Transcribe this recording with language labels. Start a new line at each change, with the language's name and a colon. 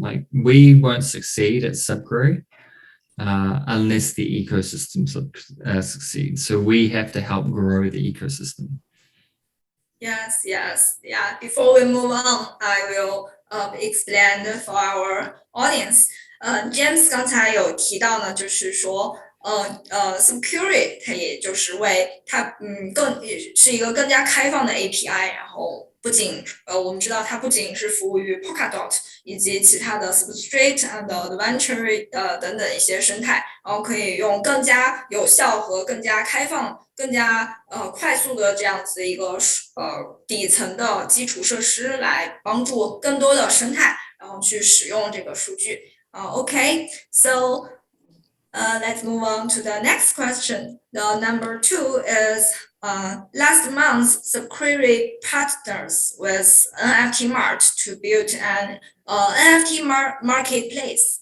English: Like we won't succeed at SubQuery unless the ecosystem succeeds. So we have to help grow the ecosystem. Yes. Yeah. Before we move on, I will explain for our audience.
Chinese: James 刚才有提到呢，就是说SubQuery 它也就是为它更是一个更加开放的 API，然后不仅我们知道它不仅是服务于 Polkadot 以及其他的 Substrate and Adventure 等等一些生态，然后可以用更加有效和更加开放、更加快速的这样子一个底层的基础设施来帮助更多的生态，然后去使用这个数据。
English: Okay, so let's move on to the next question. The number 2 is last month, SubQuery partners with NFT Mart to build an NFT marketplace.